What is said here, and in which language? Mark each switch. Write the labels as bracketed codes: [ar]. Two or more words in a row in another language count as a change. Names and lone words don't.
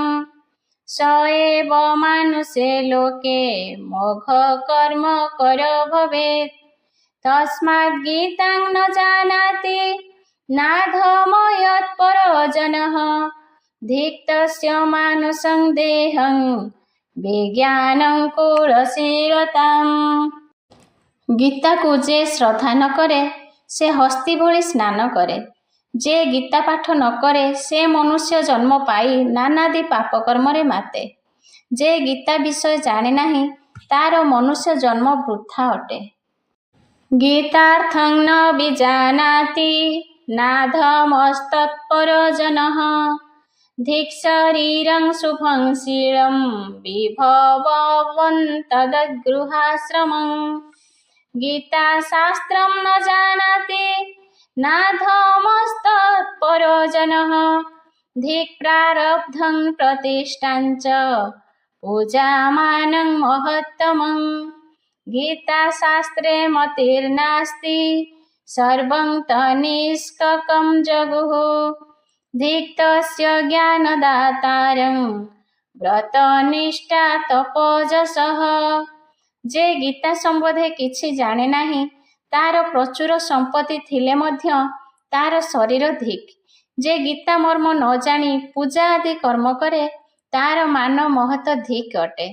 [sa] स एव मानुषे लोके मोघकर्म कर भवेत्। तस्मात् गीतां न जानाति नाधमो यत्परो जनः। धिक्तस्य मानुषं देहं विज्ञानं कुलशीलताम्। [or] ଗୀତାକୁ ଯେ ଶ୍ରଦ୍ଧା ନ କରେ ସେ ହସ୍ତି ଭଳି ସ୍ନାନ କରେ। ଯେ ଗୀତା ପାଠ ନ କରେ ସେ ମନୁଷ୍ୟ ଜନ୍ମ ପାଇ ନାନାଦି ପାପ କର୍ମରେ ମାତେ। ଯେ ଗୀତା ବିଷୟ ଜାଣେ ନାହିଁ ତାର ମନୁଷ୍ୟ ଜନ୍ମ ବୃଥା ଅଟେ। [sa] ଗୀତାର୍ଥଂ ନ ବିଜାନାତି ନାଧମସ୍ତତ୍ପରଜନଃ ଧିକ୍ ଶରୀରଂ ଶୁଭଂ ଶୀଳଂ ବିଭବନ୍ତଦଗୃହାଶ୍ରମଂ। ଗୀତାଶାସ୍ତ୍ରଂ ନ ଜାନାତି ନାଧମସ୍ତତ୍ପରଜନଃ धिक् प्रारब्धं प्रतिष्ठाञ्च पूजामानं महत्तमम्। गीताशास्त्रे मतिर्नास्ति सर्वं तन्निष्ककं जगुः धिक् तस्य ज्ञानदातारं ବ୍ରତନିଷ୍ଠା ତପୋଜସଃ। [or] ଯେ ଗୀତା ସମ୍ବନ୍ଧେ କିଛି ଜାଣେ ନାହିଁ ତାର ପ୍ରଚୁର ସମ୍ପତ୍ତି ଥିଲେ ମଧ୍ୟ ତାର ଶରୀର ଧିକ୍। ଯେ ଗୀତା ମର୍ମ ନ ଜାଣି ପୂଜା ଆଦି କର୍ମ କରେ ତାର ମାନ ମହତ ଧିକ୍ ଅଟେ।